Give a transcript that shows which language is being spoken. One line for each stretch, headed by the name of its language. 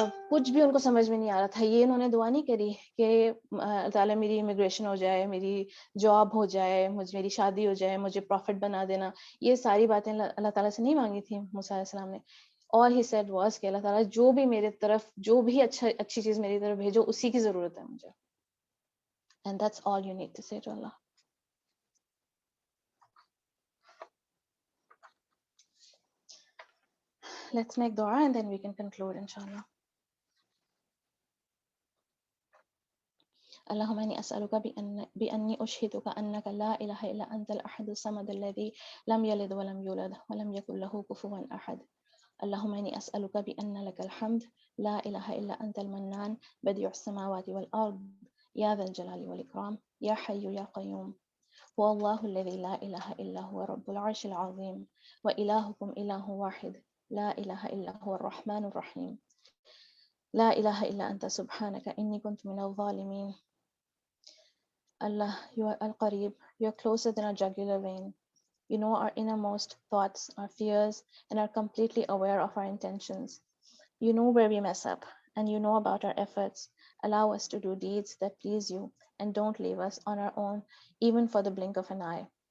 Urdu: کچھ بھی ان کو سمجھ میں نہیں آ رہا تھا. یہ انہوں نے دعا نہیں کری کہ تعالیٰ میری امیگریشن ہو جائے, میری جاب ہو جائے, میری شادی ہو جائے, مجھے پروفٹ بنا دینا. یہ ساری باتیں اللہ تعالیٰ سے نہیں مانگی تھی موسیٰ علیہ السلام نے.
English: All he said was
Urdu: کہ اللہ تعالیٰ جو بھی میرے طرف, جو بھی اچھی چیز میری طرف بھیجو, اسی کی ضرورت ہے مجھے.
English: And that's all you need to say to Allah. Let's make dua and then we can conclude inshallah.
Arabic: اللهم إني أسألك بأني أشهدك أنك لا إله إلا أنت الأحد الصمد الذي لم يلد ولم يولد ولم يكن له كفوا أحد. اللهم إني أسألك بأن لك الحمد لا إله إلا أنت المنان بديع السماوات والأرض يا ذا الجلال والإكرام يا حي يا قيوم. هو الله الذي لا إله إلا هو رب العرش العظيم وإلهكم إله واحد لا إله إلا هو الرحمن الرحيم. لا إله إلا أنت سبحانك إني كنت من الظالمين.
English: Allah, you are Al-Qareeb, you are closer than our jugular vein. You know our innermost thoughts, our fears, and are completely aware of our intentions. You know where we mess up, and you know about our efforts. Allow us to do deeds that please you, and don't leave us on our own, even for the blink of an eye.